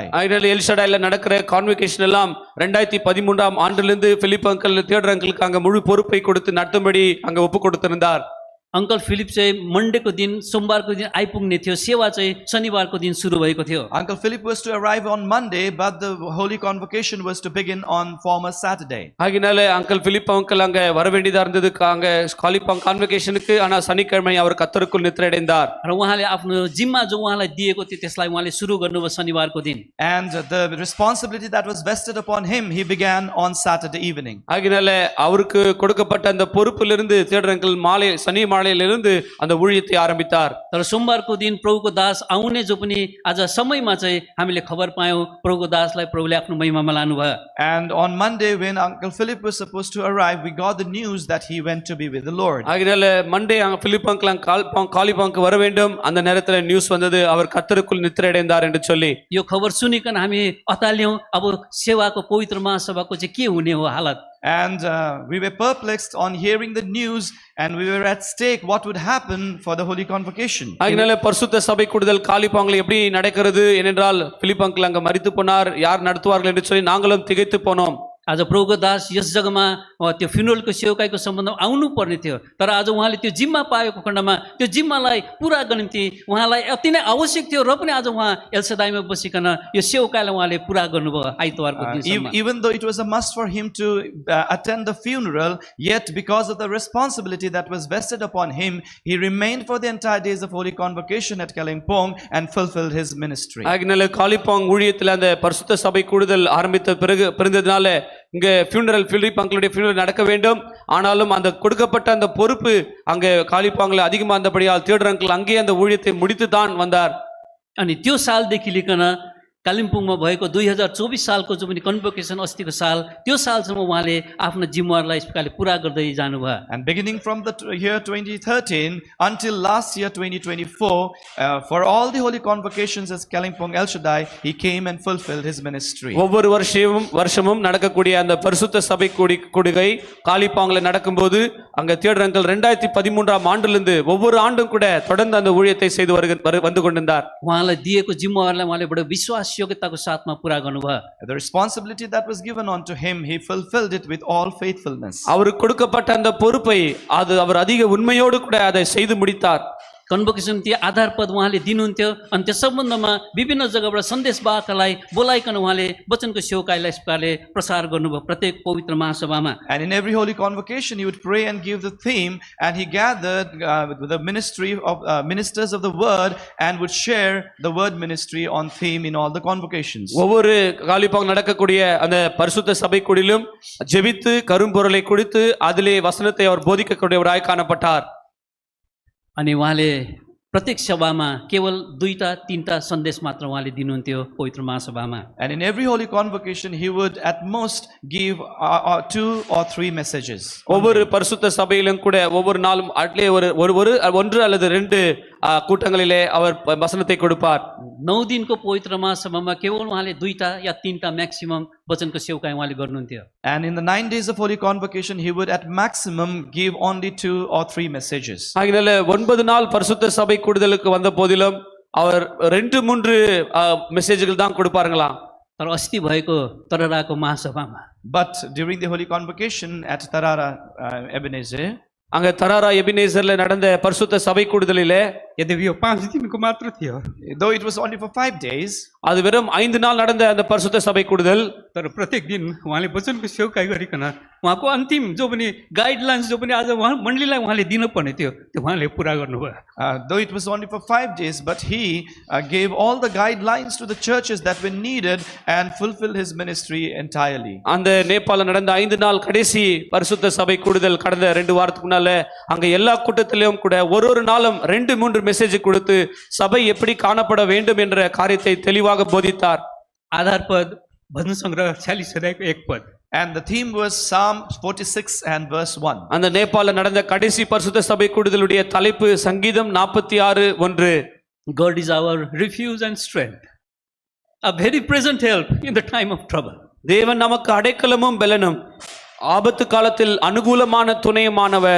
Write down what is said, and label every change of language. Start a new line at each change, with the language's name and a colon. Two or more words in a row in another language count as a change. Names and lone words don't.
Tamil: ஐடியல் எல்ஷடாயில நடக்கிற கான்வகேஷன் எல்லாம் 2013ஆம் ஆண்டிலிருந்து பிலிப் அங்கிள் தியோடர் அங்கிளுக்கு அங்க முழு பொறுப்பை கொடுத்து நடத்தும்படி அங்க ஒப்பு கொடுத்திருந்தார்.
Nepali: अङ्कल फिलिप चाहिँ मन्डेको दिन सोमबारको दिन आइपुग्ने थियो सेवा चाहिँ शनिबारको दिन सुरु भएको थियो
English: Uncle Philip was to arrive on Monday, but the Holy Convocation was to begin on former Saturday.
Tamil: ஆகினால அங்கிள் பிலிப் அங்கிள் அங்க வர வேண்டியதா இருந்தது அங்க காலிப்பாங் கான்வகேஷனுக்கு, ஆனா சனிக்கிழமை அவர் கர்த்தருக்குள் நித்திரையடைந்தார்.
Nepali: र उहाँले आफ्नो जिम्मा जो उहाँलाई दिएको थियो त्यसलाई उहाँले सुरु गर्नुभयो शनिबारको दिन
English: And the responsibility that was vested upon him, he began on Saturday evening.
Tamil: ஆகினால அவருக்கு கொடுக்கப்பட்ட அந்த பொறுப்பிலிருந்து தியோடர் அங்கிள் சனி மாலையிலிருந்து அந்த ஊழியத்தை ஆரம்பித்தார்.
Nepali: तर सोमबारको दिन प्रभुको दास आउने जो पनि आज समयमा चाहिँ हामीले खबर पायौं प्रभुको दासलाई प्रभुले आफ्नो महिमामा लानुभयो
English: And on Monday when Uncle Philip was supposed to arrive, we got the news that he went to be with the Lord.
Tamil: ஆகினால மண்டே பிலிப் அங்கிள் காலிப்பாங்க்கு வர வேண்டும். அந்த நேரத்துல நியூஸ் வந்தது அவர் கர்த்தருக்குள் நித்திரையடைந்தார் என்று சொல்லி.
Nepali: यो खबर सुनिकन हामी अताल्यौं अब सेवाको पवित्र महासभाको चाहिँ के हुने हो हालत
English: And we were perplexed on hearing the news and we were at stake what would happen for the Holy Convocation.
Tamil: ஆகினால பரிசுத்த சபை கூடுதல் காலிப்பாங்கில் எப்படி நடக்கிறது ஏனென்றால் பிலிப் அங்கிள் அங்க மரித்து போனார், யார் நடத்துவார்கள் என்று சொல்லி நாங்களும் திகைத்து போனோம்.
Nepali: आज प्रभुको दास यस जग्गामा त्यो फ्युनरलको सेवकाईको सम्बन्धमा आउनु पर्ने थियो, तर आज उहाँले त्यो जिम्मा पाएको खण्डमा त्यो जिम्मालाई पुरा गर्ने निम्ति उहाँलाई अति नै आवश्यक थियो र पनि आज उहाँ एलसदाईमा बसिकन यो सेवकाईलाई उहाँले पुरा गर्नुभयो आइतबारको दिनसम्म।
English: Even though it was a must for him to attend the funeral, yet because of the responsibility that was vested upon him, he remained for the entire days of Holy Convocation at Kalimpong and fulfilled his ministry.
Tamil: ஆகினால காலிப்பாங் ஊழியத்தில் அந்த பரிசுத்த சபை கூடுதல் ஆரம்பித்த பிறந்ததுனால இங்க பிலிப் அங்கிளுடைய ஃபியூனரல் நடக்க வேண்டும். ஆனாலும் அந்த கொடுக்கப்பட்ட அந்த பொறுப்பு அங்கே காலிப்பாங்கில் அதிகமாக இருந்தபடியால் தியோடர் அங்கிள் அங்கேயே அந்த ஊழியத்தை முடித்து தான் வந்தார்.
Nepali: अनि त्यो सालदेखि लिकन कालिम्पोङमा भएको 2024 सालको जो पनि कन्भोकेसन अस्तिको साल, त्यो सालसम्म उहाँले आफ्नो जिम्मेवारलाई यस प्रकारले पुरा गर्दै जानुभयो।
English: And beginning from the year 2013 until last year 2024, for all the holy convocations as Kalimpong El Shaddai, he came and fulfilled his ministry.
Tamil: ஒவ்வொரு வருஷமும் நடக்கக்கூடிய அந்த பரிசுத்த சபை கூடுகை காலிப்பாங்கில் நடக்கும்போது அங்க தியோடர் அங்கிள் 2013ஆம் ஆண்டிலிருந்து ஒவ்வொரு ஆண்டும் கூட தொடர்ந்து அந்த ஊழியத்தை செய்து வந்து கொண்டிருந்தார்.
Nepali: उहाँलाई दिएको जिम्मेवारलाई उहाँले बडो विश्वास योग्यताको साथमा पुरा गर्नुभयो।
English: The responsibility that was given unto him, he fulfilled it with all faithfulness.
Tamil: அவருக்கு கொடுக்கப்பட்ட அந்த பொறுப்பை அவர் அதிக உண்மையோடு கூட அதை செய்து முடித்தார்.
Nepali: कन्भोकेसन त्यो आधारपद उहाँले दिनुहुन्थ्यो अनि त्यस सम्बन्धमा विभिन्न जग्गाबाट सन्देशवाहकलाई बोलाइकन उहाँले वचनको सेवकाईलाई यस प्रकारले प्रसार गर्नुभयो प्रत्येक पवित्र महासभामा।
English: And in every holy convocation, he would pray and give the theme, and he gathered with the ministry of ministers of the word and would share the word ministry on theme in all the convocations.
Tamil: ஒவ்வொரு காலிப்பாங் நடக்கக்கூடிய அந்த பரிசுத்த சபை கூடிலும் ஜெபித்து கரும்பொருளை கொடுத்து அதிலே வசனத்தை அவர் போதிக்கக்கூடியவராய் காணப்பட்டார்.
Nepali: अनि उहाँले प्रत्येक सभामा केवल 2-3 सन्देश मात्र उहाँले दिनुहुन्थ्यो पवित्र महासभामा।
English: And in every holy convocation, he would at most give 2 or 3 messages.
Tamil: ஒவ்வொரு பரிசுத்த சபையிலும் கூட ஒவ்வொரு நாளும் அட்லே ஒன்று அல்லது 2 கூட்டங்களிலே அவர் வசனத்தை கொடுப்பார்.
Nepali: 9 दिनको पवित्र महासभामा केवल उहाँले 2 या 3 म्याक्सिमम वचनको सेवकाई उहाँले गर्नुहुन्थ्यो।
English: And in the 9 days of holy convocation, he would at maximum give only 2 or 3 messages.
Tamil: ஆகினால 9 நாள் பரிசுத்த சபை கூடுதலுக்கு வந்த போதிலும் அவர் 2-3 மெசேஜ்கள் தான் கொடுப்பாருங்களாம்.
Nepali: तर अस्ति भएको तरराको महासभामा
English: But during the holy convocation at Tarara, Ebenezer,
Tamil: அங்க தராரா எபினேசர்ல நடந்த பரிசுத்த சபை கூடுதலிலே
Nepali: यद्यपि यो 5 दिनको मात्र थियो,
English: though it was only for 5 days,
Tamil: அது வெறும் 5 நாள் நடந்த அந்த பரிசுத்த சபை கூடுதல்,
Nepali: तर प्रत्येक दिन उहाँले वचनको सेवकाई गरिकन उहाँको अन्तिम जो पनि गाइडलाइन्स जो पनि आज उहाँ मण्डलीलाई उहाँले दिनुपर्ने थियो त्यो उहाँले पुरा गर्नुभयो।
English: though it was only for 5 days, but he gave all the guidelines to the churches that were needed and fulfilled his ministry entirely.
Tamil: அந்த நேபாள நடந்த 5 நாள் கடைசி பரிசுத்த சபை கூடுதல் கடந்த 2 வாரத்துக்கு முன்னால அங்க எல்லா கூட்டத்திலும் கூட ஒரு நாளும் 2-3 மெசேஜ் கொடுத்து சபை எப்படி காணப்பட வேண்டும் என்ற காரியத்தை தெளிவாக போதித்தார்.
Nepali: आधार पद भजन सङ्ग्रह 46 अध्यायको 1 पद।
English: And the theme was Psalm 46 and verse 1.
Tamil: அந்த நேபாள நடந்த கடைசி பரிசுத்த சபை கூடுதலுடைய தலைப்பு சங்கீதம் 46:1.
English: God is our refuge and strength, a very present help in the time of trouble.
Tamil: தேவன் நமக்கு அடைக்கலமும் பெலனும் ஆபத்து காலத்தில் அனுகூலமான துணையுமானவர்.